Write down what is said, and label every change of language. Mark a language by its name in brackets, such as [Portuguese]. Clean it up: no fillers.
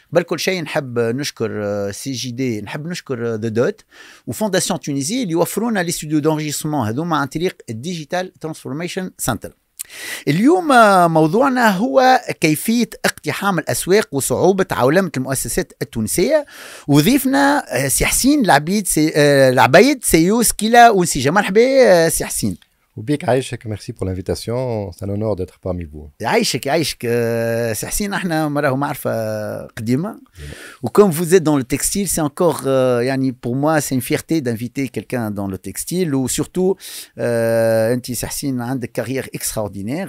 [Arabic] بل كل شيء نحب نشكر سي جي دي، نحب نشكر ذا دوت وفونداسيون تونيزي اللي يوفرونا لي ستوديو دونجيستمون هذوما عن طريق الديجيتال ترانسفورميشن سنتر. اليوم موضوعنا هو كيفية اقتحام الأسواق وصعوبة عولمة المؤسسات التونسية، وضيفنا سي حسين العبيد سيو سكيلا ونسيجة. مرحبا سي حسين. وبيك عايشك، [French] merci pour l'invitation, c'est un honneur d'être parmi vous. [Arabic] يعيشك سي حسين. احنا مراه معرفة قديمة، وكم [French] vous êtes dans le textile, c'est encore يعني pour moi c'est une fierté d'inviter quelqu'un dans le textile. [Arabic] وsurtout انت سي حسين عندك كارير اكستراوردينير.